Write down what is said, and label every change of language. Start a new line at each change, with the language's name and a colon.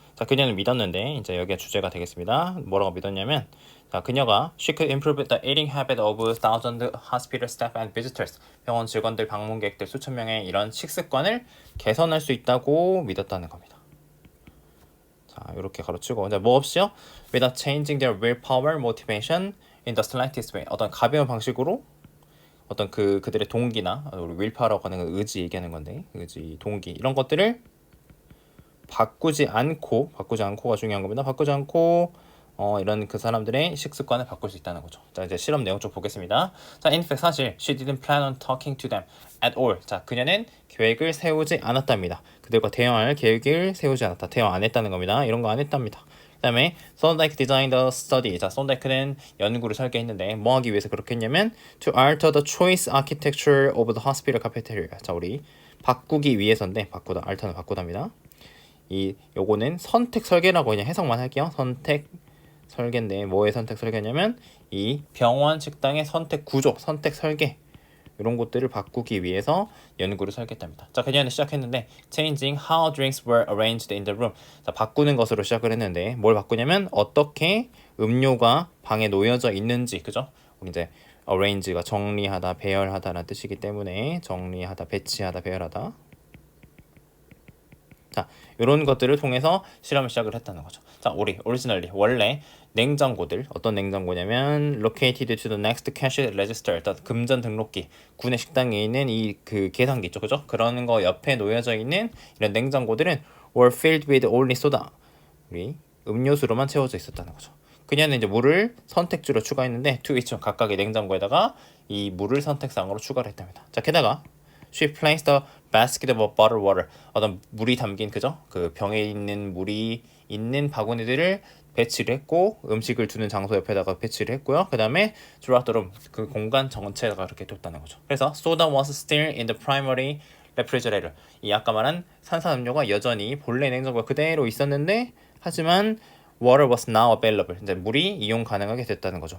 Korean: 자, 그녀는 믿었는데 이제 여기가 주제가 되겠습니다. 뭐라고 믿었냐면 자, 그녀가
English: she could improve the eating habit of thousands hospital staff and visitors
Korean: 병원 직원들, 방문객들 수천 명의 이런 식습관을 개선할 수 있다고 믿었다는 겁니다. 자, 이렇게 가로치고 이제 뭐 없이요?
English: Without changing their willpower, motivation in the slightest way.
Korean: 어떤 가벼운 방식으로 어떤 그들의 동기나 우리 willpower라고 하는 건 의지 얘기하는 건데 의지, 동기 이런 것들을 바꾸지 않고가 중요한 겁니다. 바꾸지 않고 이런 그 사람들의 식습관을 바꿀 수 있다는 거죠. 자, 이제 실험 내용 좀 보겠습니다.
English: 자, in fact 사실 she didn't plan on talking to them at all.
Korean: 자, 그녀는 계획을 세우지 않았답니다. 그들과 대화할 계획을 세우지 않았다. 대화 안 했다는 겁니다. 이런 거 안 했답니다.
English: 그다음에 Thorndike designed a study.
Korean: 자, Thorndike는 연구를 설계했는데 뭐 하기 위해서 그렇게 했냐면
English: to alter the choice architecture of the hospital cafeteria.
Korean: 자, 우리 바꾸기 위해서인데 바꾸다 알터는 바꾸답니다. 요거는 선택 설계라고 그냥 해석만 할게요. 선택 설계인데 뭐의 선택 설계냐면 이 병원 식당의 선택 구조, 선택 설계 이런 것들을 바꾸기 위해서 연구를 설계했답니다. 자, 그녀는 시작했는데
English: changing how drinks were arranged in the room.
Korean: 자, 바꾸는 것으로 시작을 했는데 뭘 바꾸냐면 어떻게 음료가 방에 놓여져 있는지, 그죠? 이제 arrange가 정리하다, 배열하다라는 뜻이기 때문에 정리하다, 배치하다, 배열하다. 자, 이런 것들을 통해서 실험을 시작을 했다는 거죠. 자, originally 원래 냉장고들 어떤 냉장고냐면
English: located to the next cash register,
Korean: 일단 금전 등록기, 구내 식당에 있는 이 그 계산기 있죠, 그죠? 그런 거 옆에 놓여져 있는 이런 냉장고들은
English: were filled with only soda,
Korean: 우리 음료수로만 채워져 있었다는 거죠. 그녀는 이제 물을 선택지로 추가했는데
English: to each
Korean: 각각의 냉장고에다가 이 물을 선택사항으로 추가를 했답니다.
English: 자, 게다가 she placed a basket of bottled water,
Korean: 어떤 물이 담긴 그죠? 그 병에 있는 물이 있는 바구니들을 배치를 했고 음식을 두는 장소 옆에다가 배치를 했고요. 그 다음에
English: throughout the room,
Korean: 그 공간 전체가 그렇게 뒀다는 거죠. 그래서
English: soda was still in the primary refrigerator,
Korean: 이 아까 말한 탄산음료가 여전히 본래 냉장고에 그대로 있었는데 하지만
English: water was now available,
Korean: 이제 물이 이용 가능하게 됐다는 거죠.